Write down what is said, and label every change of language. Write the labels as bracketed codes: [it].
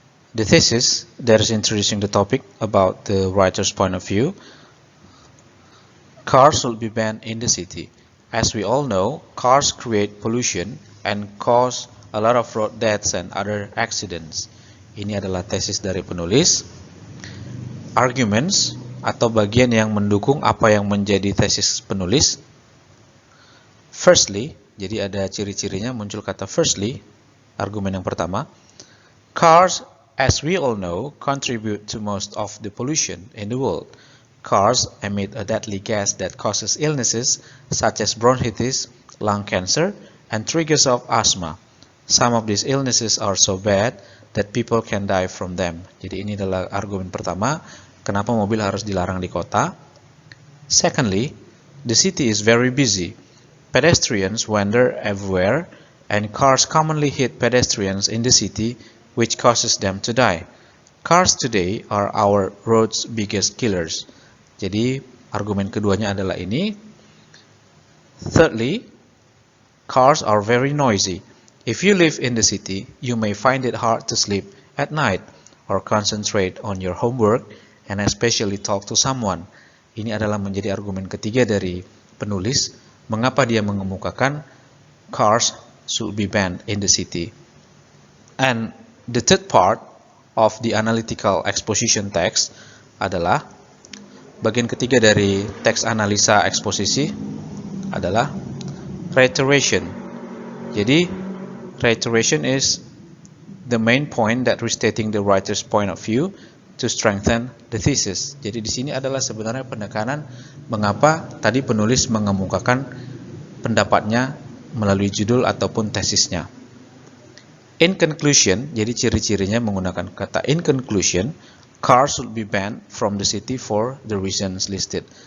[en] The thesis that is introducing the topic about the writer's point of view. Cars should be banned in the city. As we all know, cars create pollution and cause a lot of road deaths and other accidents. [id] Ini adalah tesis dari penulis. Arguments atau bagian yang mendukung apa yang menjadi tesis penulis. Firstly, jadi ada ciri-cirinya, muncul kata firstly, argumen yang pertama. [en] Cars, as we all know, contribute to most of the pollution in the world. Cars emit a deadly gas that causes illnesses such as bronchitis, lung cancer, and triggers of asthma. Some of these illnesses are so bad that people can die from them. [id] Jadi ini adalah argumen pertama, kenapa mobil harus dilarang di kota. [en] Secondly, the city is very busy. Pedestrians wander everywhere, and cars commonly hit pedestrians in the city, which causes them to die. Cars today are our road's biggest killers. [id] Jadi argumen keduanya adalah ini. [en] Thirdly, cars are very noisy. If you live in the city, you may find it hard to sleep at night or concentrate on your homework and especially talk to someone. [id] Ini adalah menjadi argumen ketiga dari penulis, mengapa dia mengemukakan [en] cars should be banned in the city. And the third part of the analytical exposition text [id] adalah bagian ketiga dari teks analisa eksposisi adalah [en] reiteration. [id] Jadi [en] reiteration is the main point that restating the writer's point of view to strengthen the thesis. [id] Jadi di sini adalah sebenarnya penekanan mengapa tadi penulis mengemukakan pendapatnya melalui judul ataupun tesisnya. [en] In conclusion, [id] jadi ciri-cirinya menggunakan kata [en] in conclusion, cars should be banned from the city for the reasons listed.